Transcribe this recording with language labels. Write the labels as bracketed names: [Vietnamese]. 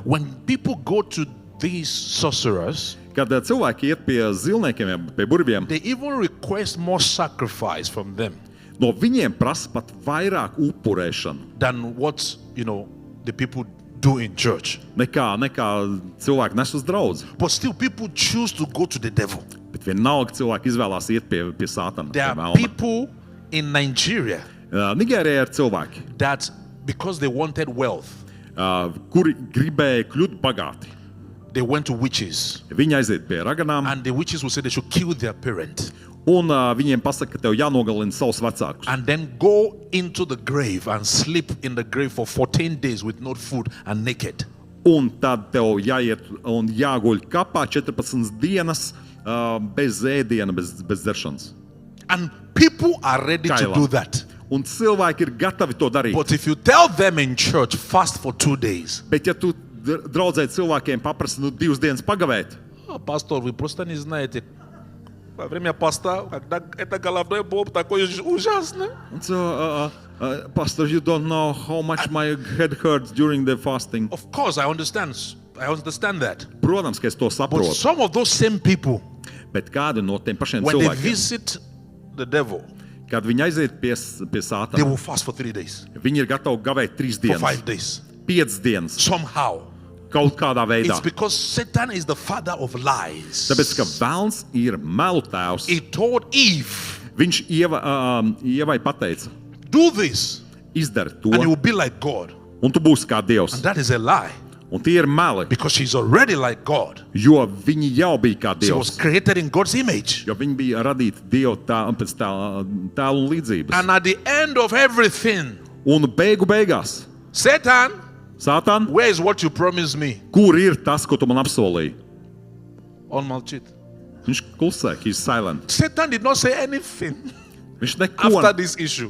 [English] When people go to these sorcerers, [Latvian] Kad cilvēki iet pie zilniekiem, pie burviem, [English] they even request more sacrifice from them [Latvian] no viņiem prasa pat vairāk upurēšanu [English] than what, the people do in church. [Latvian] nekā cilvēki nes uz draudzi. [English] But still people choose to go to the devil. [Latvian] Bet vienalga cilvēki izvēlās iet pie Sātana. [English] There [Latvian] pie [English] are [Latvian] velna. [English] people in Nigeria [Latvian] Nigērijā ir cilvēki, [English] that because they wanted wealth, [Latvian] kuri gribēja kļūt bagāti. [English] they went to witches. [Latvian] Viņi aiziet pie raganām, [English] And the witches will say they should kill their parent [Latvian] un viņiem pasaka, ka tev jānogalina savus vecākus. [English] and then go into the grave and sleep in the grave for 14 days with no food and naked. [Latvian] Un tad tev jāiet un jāguļ kapā 14 dienas bez ēdiena, bez dzeršanas. [English] And people are ready to [Latvian] Kailā. [English] do that. [Latvian] Un cilvēki ir gatavi to darīt. [English] But if you tell them in church, fast for 2 days. [Latvian] Bet ja tu draudzēt cilvēkiem paprasti 2 dienas pagavēt, [Russian] Pastor, вы просто не знаете. Во время поста, когда это головной боль такой ужасный. [English] so, Pastor, you don't know how much my head hurts during the fasting. Of course, I understand. I understand that. [Latvian] Protams, ka es to [English] But [Latvian] saprotu. [English] some of those same people, [Latvian] Bet kādi no tiem pašiem [English] when they [Latvian] cilvēkiem, [English] visit the devil, [Latvian] kad viņi aiziet pie [English] they [Latvian] Sātana, [English] will fast for 3 days, [Latvian] viņi ir gatavi gavēt 3 [English] for [Latvian] dienas, [English] 5 days. [Latvian] 5 dienas, [English] Somehow. [Latvian] kaut kādā veidā. [English] It's because Satan is the father of lies. [Latvian] Tāpēc, ka velns ir melu tēvs. [English] He told Eve, [Latvian] Viņš Ievai pateica, [English] do this, [Latvian] izdari [English] and you [Latvian] to, [English] will be like God. [Latvian] un tu būsi kā Dievs. [English] And that is a lie, [Latvian] Un tie ir meli, [English] because she's already like God. [Latvian] jo viņi jau bija kā [English] She was [Latvian] Dievs. [English] created in God's image. [Latvian] Jo viņi bija radīti Dieva pēc tēla un līdzības. [English] And at the end of everything, [Latvian] Un beigās, [English] Satan, [Latvian] Sātan, [English] where is what you promised me? [Latvian] kur ir tas, ko tu man apsolīji? On Malchit. Viņš klusē, [English] he's silent. Satan did not say anything [Latvian] Viņš neko, [English] after this issue.